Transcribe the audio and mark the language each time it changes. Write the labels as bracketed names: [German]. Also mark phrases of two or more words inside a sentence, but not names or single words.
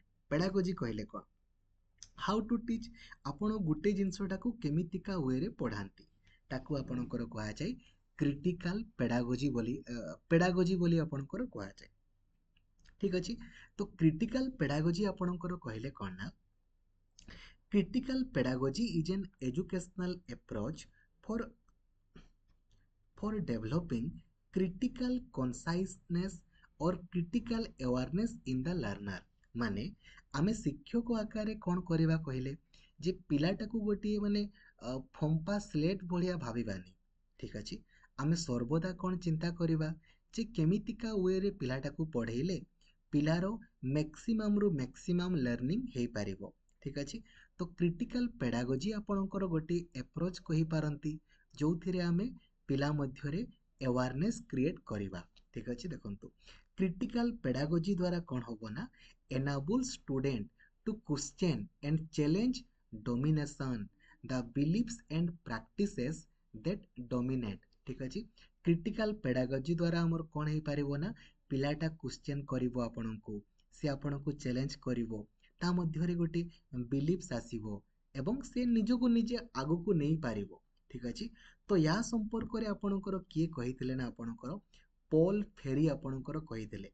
[Odia] ପେଡାଗୋଜି କହିଲେ କ'ଣ, [English] how to teach, [Odia] ଆପଣ ଗୋଟେ ଜିନିଷଟାକୁ କେମିତିକା ୱେରେ ପଢ଼ାନ୍ତି, ତାକୁ ଆପଣଙ୍କର କୁହାଯାଏ [English] critical pedagogy [Odia] ବୋଲି ଆପଣଙ୍କର କୁହାଯାଏ। ଠିକ୍ ଅଛି। ତ [English] critical pedagogy [Odia] ଆପଣଙ୍କର କହିଲେ କ'ଣ ନା, [English] critical pedagogy is an educational approach for developing critical consciousness or critical awareness in the learner। [Odia] ମାନେ ଆମେ ଶିକ୍ଷକ ଆକାରରେ କ'ଣ କରିବା କହିଲେ, ଯେ ପିଲାଟାକୁ ଗୋଟିଏ ମାନେ ଫମ୍ପା ସ୍ଲେଟ୍ ଭଳିଆ ଭାବିବାନି। ଠିକ୍ ଅଛି। ଆମେ ସର୍ବଦା କ'ଣ ଚିନ୍ତା କରିବା ଯେ କେମିତିକା ୱେରେ ପିଲାଟାକୁ ପଢ଼େଇଲେ ପିଲାର ମ୍ୟାକ୍ସିମମ୍ରୁ [English] maximum learning [Odia] ହେଇପାରିବ। ଠିକ୍ ଅଛି। ତ [English] critical pedagogy [Odia] ଆପଣଙ୍କର ଗୋଟିଏ ଆପ୍ରୋଚ୍ କହିପାରନ୍ତି, ଯେଉଁଥିରେ ଆମେ ପିଲା ମଧ୍ୟରେ [English] awareness create [Odia] କରିବା। ଠିକ୍ ଅଛି। ଦେଖନ୍ତୁ, [English] critical pedagogy [Odia] ଦ୍ୱାରା କ'ଣ ହେବ ନା, [English] enable student to question and challenge domination, the beliefs and practices that dominate। [Odia] ଠିକ୍ ଅଛି। [English] critical pedagogy [Odia] ଦ୍ୱାରା ଆମର କ'ଣ ହେଇପାରିବ ନା, ପିଲାଟା କ୍ୱେଶ୍ଚନ୍ କରିବ ଆପଣଙ୍କୁ, ସେ ଆପଣଙ୍କୁ ଚ୍ୟାଲେଞ୍ଜ କରିବ, ତା ମଧ୍ୟରେ ଗୋଟେ ବିଲିଫ୍ସ ଆସିବ ଏବଂ ସେ ନିଜକୁ ନିଜେ ଆଗକୁ ନେଇପାରିବ। ଠିକ୍ ଅଛି। ତ ୟା ସମ୍ପର୍କରେ ଆପଣଙ୍କର କିଏ କହିଥିଲେ ନା, ଆପଣଙ୍କର ପଲ୍ ଫେରି ଆପଣଙ୍କର କହିଥିଲେ।